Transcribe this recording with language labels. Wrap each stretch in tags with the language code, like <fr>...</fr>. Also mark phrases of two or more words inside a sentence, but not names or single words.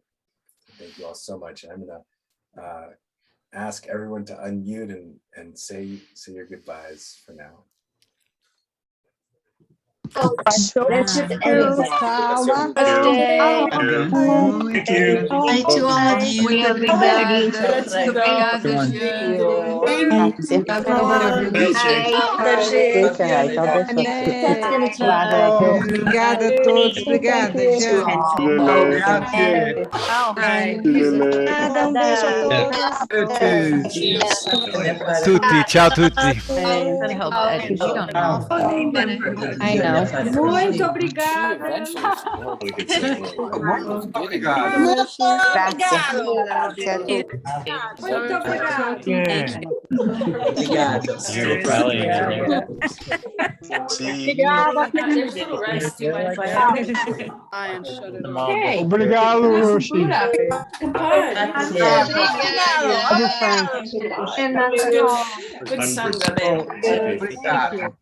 <en>Thank you all so much. And I'm gonna ask everyone to unmute and say your goodbyes for now. Thank you. Bye to all of you.</en> <pt>Muito obrigada. Obrigada, gente. Obrigada a todos. Obrigada, Jane. Um beijo a todos.</pt> <it>Tutti, ciao tutti.</it> <pt>Muito obrigada. Muito obrigada. Obrigado. Obrigado, Roshi.</pt> <en>Good sangha there.</en>